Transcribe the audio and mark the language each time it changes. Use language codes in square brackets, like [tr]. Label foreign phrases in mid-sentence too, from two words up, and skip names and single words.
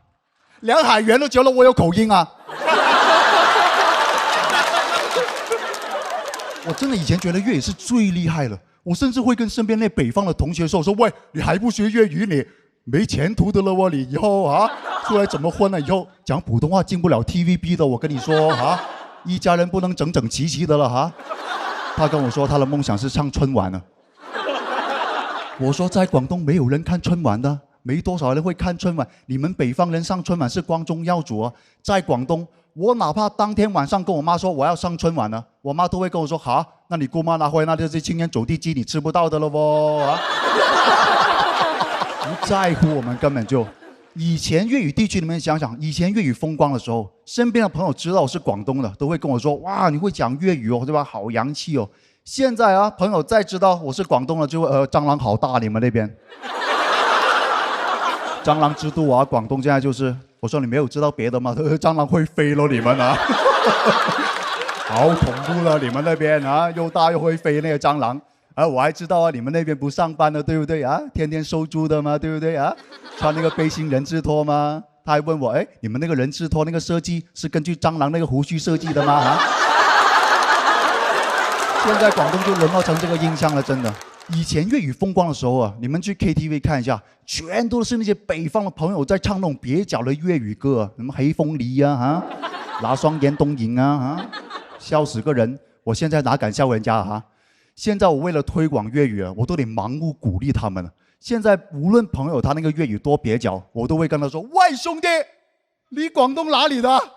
[zh] 連海源都覺得我有口音啊。我真的以前覺得粵語是最厲害了，我甚至會跟身邊那北方的同學說喂，你還不學粵語你沒前途的了喎，你以後啊出來怎麼混呢？以後講普通話進不了 TVB 的，我跟你說啊，一家人不能整整齊齊的了哈。他跟我說他的夢想是上春晚呢。我說在廣東沒有人看春晚的，沒多少人會看春晚。你們北方人上春晚是光宗耀祖啊，在廣東我哪怕當天晚上跟我媽說我要上春晚呢，我媽都會跟我說好，那你姑媽拿回來那就是青年走地雞，你吃不到的了喎啊。不在乎，我們根本就。以前粵語地區，你們想想，以前粵語風光的時候，身邊的朋友知道我是廣東的，都會跟我說：哇，你會講粵語哦，對吧？好洋氣哦。現在啊，朋友再知道我是廣東的，就蟑螂好大，你們那邊。蟑螂之都啊，廣東現在就是，我說你沒有知道別的嗎？蟑螂會飛咯，你們啊，好恐怖了，你們那邊啊，又大又會飛那個蟑螂。我還知道啊，你們那邊不上班的，對不對啊？天天收租的嘛，對不對啊？穿那個背心人字拖嗎？他還問我，哎，你們那個人字拖那個設計是根據蟑螂那個鬍鬚設計的嗎？啊？現在廣東就淪落成這個印象了，真的。以前粵語風光的時候啊，你們去 KTV 看一下，全都是那些北方的朋友在唱那種蹩腳的粵語歌，什麼黑鳳梨啊，哈，拿雙眼東影啊，哈，笑死個人。我現在哪敢笑人家哈？現在我為了推廣粵語啊，我都得盲目鼓勵他們了。現在無論朋友他那個粵語多蹩腳，我都會跟他說：喂，兄弟，你廣東哪裡的？